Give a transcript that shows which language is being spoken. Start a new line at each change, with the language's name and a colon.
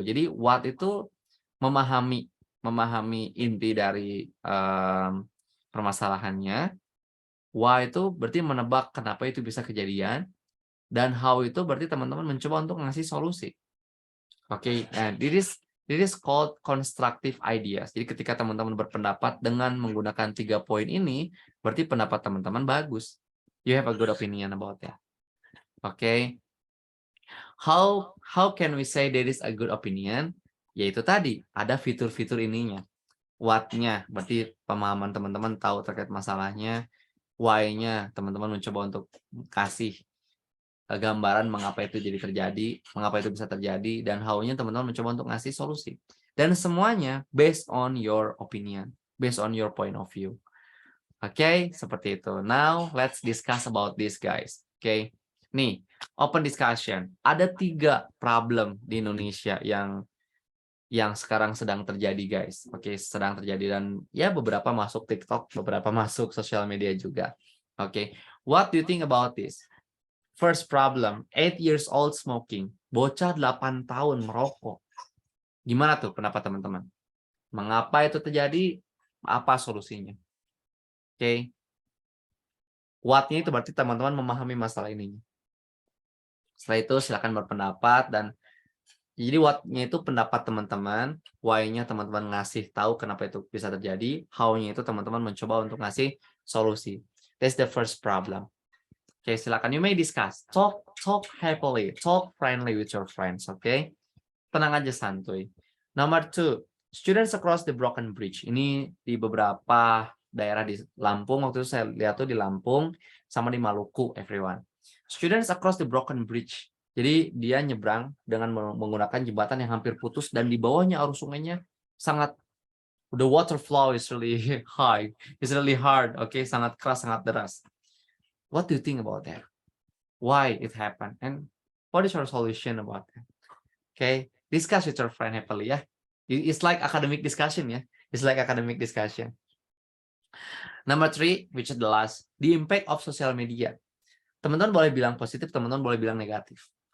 Indonesian: Jadi what itu memahami inti dari permasalahannya. Why itu berarti menebak kenapa itu bisa kejadian. Dan how itu berarti teman-teman mencoba untuk ngasih solusi.
English: Oke, and this is called constructive ideas.
Indonesian: Jadi ketika teman-teman berpendapat dengan menggunakan 3 poin ini, berarti pendapat teman-teman bagus.
English: You have a good opinion about that. Oke. How can we say that is a good opinion?
Indonesian: Yaitu tadi, ada fitur-fitur ininya. What-nya berarti pemahaman teman-teman tahu terkait masalahnya. Why-nya teman-teman mencoba untuk kasih gambaran mengapa itu jadi terjadi, mengapa itu bisa terjadi, dan how-nya teman-teman mencoba untuk ngasih solusi.
English: Dan semuanya based on your opinion, based on your point of view.
Indonesian: Oke, seperti itu.
English: Now let's discuss about this, guys.
Indonesian: Oke, nih open discussion. Ada 3 problem di Indonesia yang sekarang sedang terjadi, guys. Oke, sedang terjadi, dan ya beberapa masuk TikTok, beberapa masuk sosial media juga.
English: Oke, what do you think about this? First problem, 8 years old smoking.
Indonesian: Bocah 8 tahun merokok. Gimana tuh pendapat teman-teman? Mengapa itu terjadi? Apa solusinya? Oke. What-nya itu berarti teman-teman memahami masalah ini. Setelah itu silakan berpendapat, dan jadi what-nya itu pendapat teman-teman, why-nya teman-teman ngasih tahu kenapa itu bisa terjadi, how-nya itu teman-teman mencoba untuk ngasih solusi.
English: That's the first problem. Oke, silakan. You may discuss. Talk happily. Talk friendly with your friends. Oke.
Indonesian: Tenang aja, santuy.
English: Number 2, students across the broken bridge.
Indonesian: Ini di beberapa daerah di Lampung. Waktu itu saya lihat tuh di Lampung sama di Maluku, everyone.
English: Students across the broken bridge.
Indonesian: Jadi dia nyebrang dengan menggunakan jembatan yang hampir putus, dan di bawahnya arus sungainya sangat,
English: the water flow is really high, it's really hard,
Indonesian: okay, sangat keras, sangat deras.
English: What do you think about that? Why it happened? And what is your solution about that? Okay, discuss with your friend happily, ya. It's like academic discussion, ya. It's like academic discussion. Number 3, which is the last, the impact of social media.
Indonesian: Teman-teman boleh bilang positif, teman-teman boleh bilang negatif.